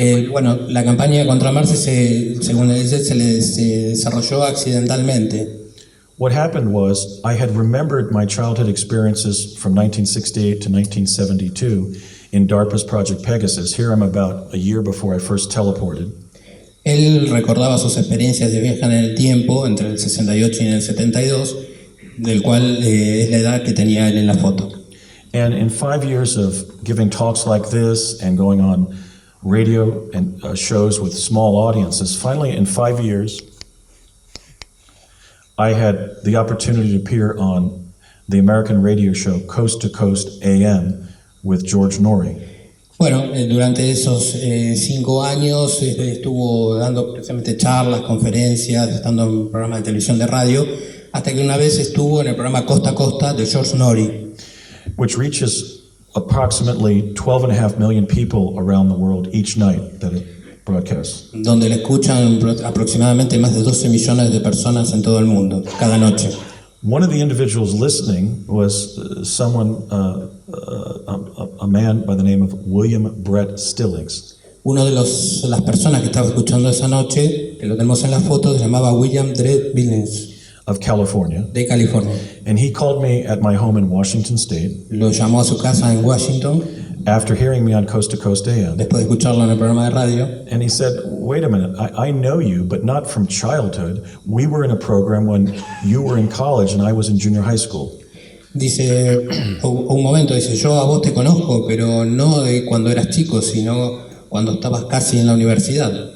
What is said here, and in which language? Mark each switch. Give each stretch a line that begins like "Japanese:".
Spanish: Bueno, la campaña contra Marte, según él dice, se desarrolló accidentalmente.
English: What happened was I had remembered my childhood experiences from 1968 to 1972 in DARPA's Project Pegasus. Here I'm about a year before I first teleported.
Spanish: Él recordaba sus experiencias de viaje en el tiempo entre el 68 y el 72, del cual es la edad que tenía él en la foto.
English: And in 5 years of giving talks like this and going on radio and shows with small audiences, finally in 5 years, I had the opportunity to appear on the American radio show Coast to Coast AM with George Norrie.
Spanish: Bueno, durante esos 5 años estuvo dando precisamente charlas, conferencias, estando en programas de televisión, de radio, hasta que una vez estuvo en el programa Costa a Costa de George Norrie,
English: which reaches approximately 12.5 million people around the world each night that it broadcasts.
Spanish: donde le escuchan aproximadamente más de 12 millones de personas en todo el mundo, cada noche.
English: One of the individuals listening was someone, a man by the name of William Brett Stillings.
Spanish: Uno de las personas que estaba escuchando esa noche, que lo tenemos en la foto, se llamaba William Dredd Billings,
English: Of California.
Spanish: de California.
English: And he called me at my home in Washington State
Spanish: Lo llamó a su casa en Washington,
English: after hearing me on Coast to Coast AM.
Spanish: después de escucharlo en el programa de radio.
English: And he said, wait a minute, I know you, but not from childhood. We were in a program when you were in college and I was in junior high school.
Spanish: Dice, un momento, dice, yo a vos te conozco, pero no de cuando eras chico, sino cuando estabas casi en la universidad.